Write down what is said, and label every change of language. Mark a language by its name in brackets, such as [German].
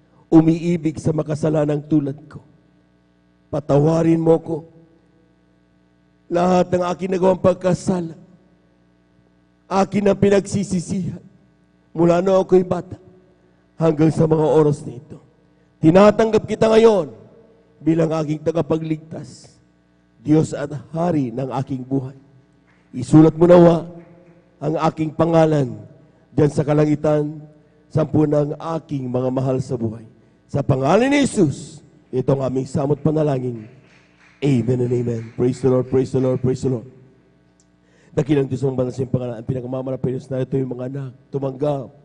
[Filipino] Umiibig sa makasalanang tulad ko. Patawarin mo ko. Lahat ng aking nagawang pagkasala, akin ang pinagsisisihan. Mula na ako'y bata hanggang sa mga oras na ito. Tinatanggap kita ngayon bilang aking tagapagligtas. Diyos at Hari ng aking buhay. Isulat mo nawa ang aking pangalan diyan sa kalangitan, sampu ng aking mga mahal sa buhay. Sa pangalan ni Jesus, itong aming samot panalangin. [English] Amen and amen. Praise the Lord, praise the Lord, praise the Lord. [Filipino] Dakilang Diyos ang banal sa iyong pangalan. Ang pinakamalapit na ito yung mga anak, tumanggap.